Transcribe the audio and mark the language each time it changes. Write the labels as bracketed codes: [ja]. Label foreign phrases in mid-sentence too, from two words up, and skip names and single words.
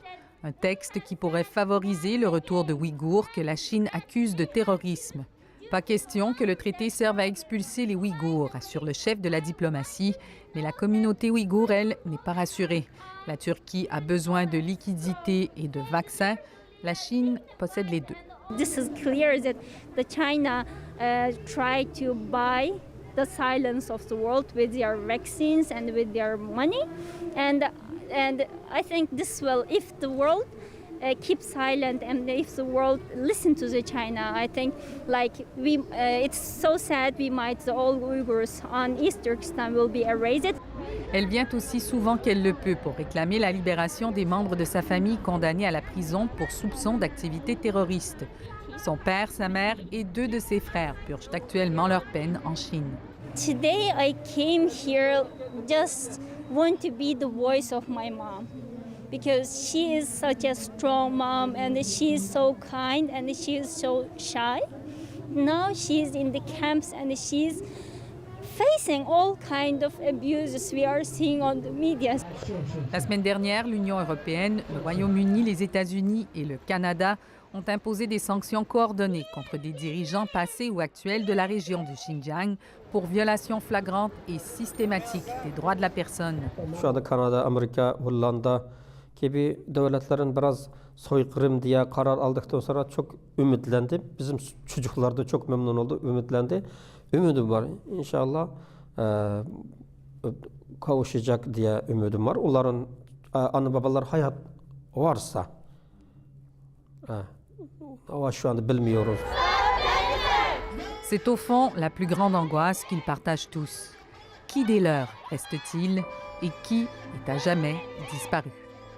[fr] Un texte qui pourrait favoriser le retour de Ouïghours que la Chine accuse de terrorisme. Pas question que le traité serve à expulser les Ouïghours, assure le chef de la diplomatie, mais la communauté ouïghour, elle, n'est pas rassurée. La Turquie a besoin de liquidités et de vaccins. La Chine possède les deux. [en] This is clear that the China tried to buy the silence of the world with their vaccines and with their money, and I think this will, if the world keep silent and if the world listen to the China, I think it's so sad we might all Uyghurs on East Turkestan will be erased. [fr] Elle vient aussi souvent qu'elle le peut pour réclamer la libération des membres de sa famille condamnés à la prison pour soupçon d'activité terroriste. Son père, sa mère et 2 de ses frères purgent actuellement leur peine en Chine. [en] Today I came here just want to be the voice of my mom, because she is such a strong mom and she is so kind and she is so shy. Now she is in the camps and she's facing all kinds of abuses we are seeing on the media. [fr] La semaine dernière, l'Union européenne, le Royaume-Uni, les États-Unis et le Canada ont imposé des sanctions coordonnées contre des dirigeants passés ou actuels de la région du Xinjiang pour violation flagrante et systématique des droits de la personne. [tr] Şu anda Kanada, Amerika, Hollanda gibi devletlerin biraz soykırım diye karar aldıktan sonra çok ümitlendi. Bizim çocuklar da çok memnun oldu, ümitlendi. Ümidim var. İnşallah kavuşacak diye ümidim var. Onların anne babalar hayat varsa ama şu anda bilmiyoruz. [fr] C'est au fond la plus grande angoisse qu'ils partagent tous. Qui des leurs reste-t-il et qui est à jamais disparu?